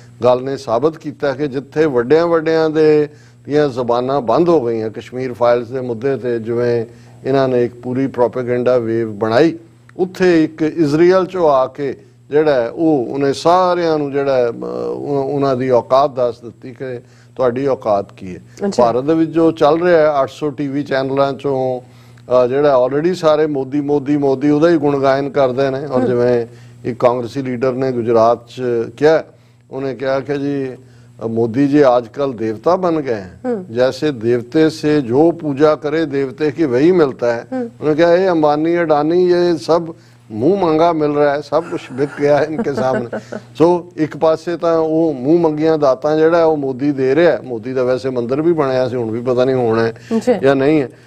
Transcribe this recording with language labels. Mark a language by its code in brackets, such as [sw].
[pa] ਗੱਲ ਨੇ ਸਾਬਤ ਕੀਤਾ ਕਿ ਜਿੱਥੇ ਵੱਡਿਆਂ ਦੇ ਦੀਆਂ ਜ਼ਬਾਨਾਂ ਬੰਦ ਹੋ ਗਈਆਂ ਕਸ਼ਮੀਰ ਫਾਈਲਸ ਦੇ ਮੁੱਦੇ ਤੇ, ਜਿਵੇਂ ਇਹਨਾਂ ਨੇ ਇੱਕ ਪੂਰੀ ਪ੍ਰੋਪੇਗੈਂਡਾ ਵੇਵ ਬਣਾਈ, ਉੱਥੇ ਇੱਕ ਇਜ਼ਰਾਈਲ 'ਚੋਂ ਆ ਕੇ ਜਿਹੜਾ ਉਹਨੇ ਸਾਰਿਆਂ ਨੂੰ ਜਿਹੜਾ ਉਹਨਾਂ ਦੀ ਔਕਾਤ ਦੱਸ ਦਿੱਤੀ ਕਿ ਤੁਹਾਡੀ ਔਕਾਤ ਕੀ ਹੈ। ਭਾਰਤ ਦੇ ਵਿੱਚ ਜੋ ਚੱਲ ਰਿਹਾ ਹੈ 800 ਟੀਵੀ ਚੈਨਲਾਂ 'ਚੋਂ ਜਿਹੜਾ ਆਲਰੇਡੀ ਸਾਰੇ ਮੋਦੀ ਉਹਦਾ ਹੀ ਗੁਣਗਾਇਨ ਕਰਦੇ ਨੇ। ਔਰ ਜਿਵੇਂ ਇੱਕ ਕਾਂਗਰਸੀ ਲੀਡਰ ਨੇ ਗੁਜਰਾਤ 'ਚ ਕਿਹਾ, ਉਹਨੇ ਕਿਹਾ ਕਿ ਜੀ [hi] मोदी जी आजकल देवता बन गए हैं, जैसे देवते से जो पूजा करे देवते की वही मिलता है। उन्होंने कहा ये अंबानी अडानी ये सब मुंह मंगा मिल रहा है, सब कुछ बिक गया है इनके सामने। [pa] सो एक पासे तो वो मुंह मंगिया दातां ਜਿਹੜਾ ਉਹ ਮੋਦੀ ਦੇ ਰਿਹਾ ਹੈ। ਮੋਦੀ ਦਾ ਵੈਸੇ ਮੰਦਿਰ ਵੀ ਬਣਿਆ ਸੀ, ਹੁਣ ਵੀ ਪਤਾ ਨਹੀਂ ਹੋਣਾ ਹੈ ਜਾਂ ਨਹੀਂ ਹੈ।